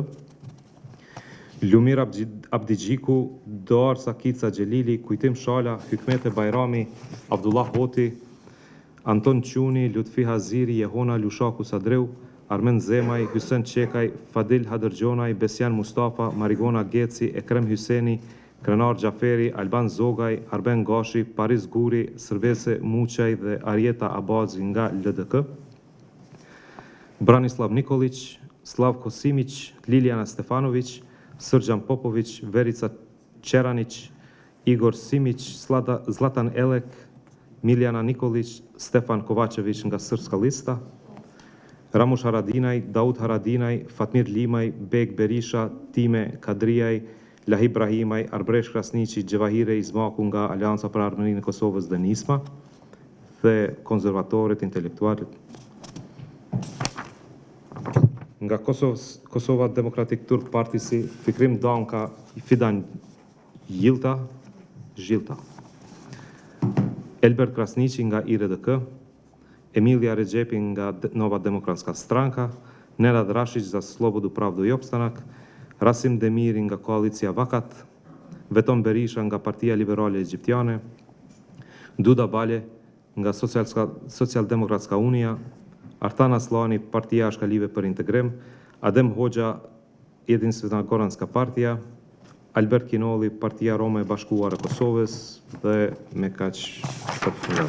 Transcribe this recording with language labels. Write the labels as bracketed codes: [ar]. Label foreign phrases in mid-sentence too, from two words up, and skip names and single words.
[sq] Lumir Abdigjiku, Doar Sakica Gjelili, Kujtim Shala, Hykmete Bajrami, Abdullah Hoti, Anton Quni, Lutfi Haziri, Jehona Lushaku Sadreu, Armen Zemaj, Hysen Qekaj, Fadil Hadërgjonaj, Besjan Mustafa, Marigona Geci, Ekrem Hyseni, Krenar Gjaferi, Alban Zogaj, Arben Gashi, Paris Guri, Sërvese Muqaj dhe Arjeta Abazi nga LDK, Branislav Nikolić, Slavko Simić, Liljana Stefanović, Srđan Popović, Verica Čeranić, Igor Simić, Zlatan Elek, Miljana Nikolić, Stefan Kovačević nga Srpska lista, Ramush Haradinaj, Daud Haradinaj, Fatmir Limaj, Beg Berisha, Time Kadriaj, Lahib Brahimaj, Arbresh Krasniqi, Gjevahire Izmaku nga Alianca për Ardhmërinë e Kosovës dhe Nisma, dhe konservatorët, intelektualit. Nga Kosova Demokratik Turk Partisi, Fikrim Danka, Fidan Jilta, Elber Krasniqi nga IRDK, Emilia Regjepi nga Nova Demokratska Stranka, Nenad Rashić za Slobodu, Pravdu i Opstanak, Rasim Demiri nga Koalicia Vakat, Veton Berisha nga Partia Liberale Egjiptiane, Duda Bale nga Socialdemokratska Unia, Artan Aslani, Partia Ashkalive për Integrim, Adem Hoxha, Jedinstvena Goranska Partia, Albert Kinolli, Partia Roma e Bashkuar e Kosovës dhe me kaq të fundon.